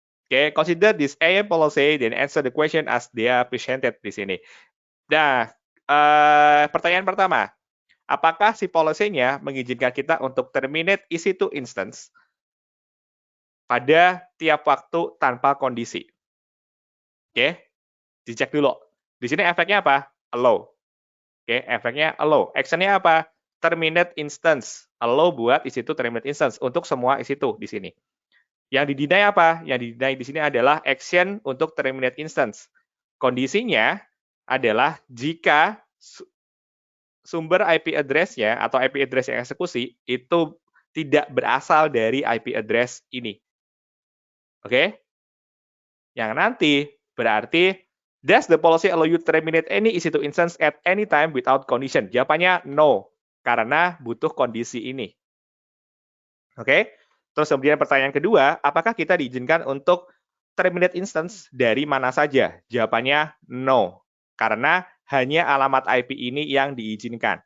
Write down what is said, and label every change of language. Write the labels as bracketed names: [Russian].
[English] Oke, consider this IAM policy, then answer the question as they are presented [Indonesian] di sini. Nah, pertanyaan pertama. Apakah si policy-nya mengizinkan kita untuk terminate EC2 instance pada tiap waktu tanpa kondisi? Oke, dicek dulu. Di sini efeknya apa? Allow. Oke, efeknya allow. Action-nya apa? Terminate instance. Allow buat EC2 terminate instance untuk semua EC2 di sini. Yang di-deny apa? Yang di-deny di sini adalah action untuk terminate instance. Kondisinya adalah jika sumber IP address-nya atau IP address yang eksekusi itu tidak berasal dari IP address ini. Oke? Yang nanti berarti, [English] does the policy allow you to terminate any EC2 instance at any time without condition? [Indonesian] Jawabannya no, karena butuh kondisi ini. Oke? Terus kemudian pertanyaan kedua, apakah kita diizinkan untuk terminate instance dari mana saja? Jawabannya no, karena hanya alamat IP ini yang diizinkan.